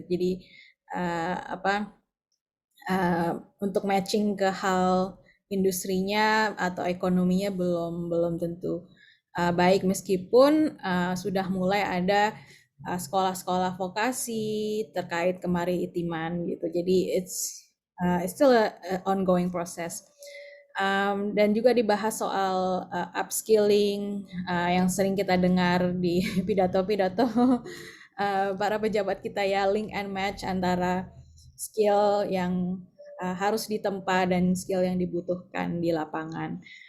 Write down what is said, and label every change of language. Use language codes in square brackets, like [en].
[id] Jadi apa untuk matching ke hal industrinya atau ekonominya belum tentu baik meskipun sudah mulai ada sekolah-sekolah vokasi terkait kemaritiman gitu. [en] Jadi it's still a ongoing process. [id] Dan juga dibahas soal upskilling yang sering kita dengar di pidato-pidato para pejabat kita ya, link and match antara skill yang harus ditempa dan skill yang dibutuhkan di lapangan.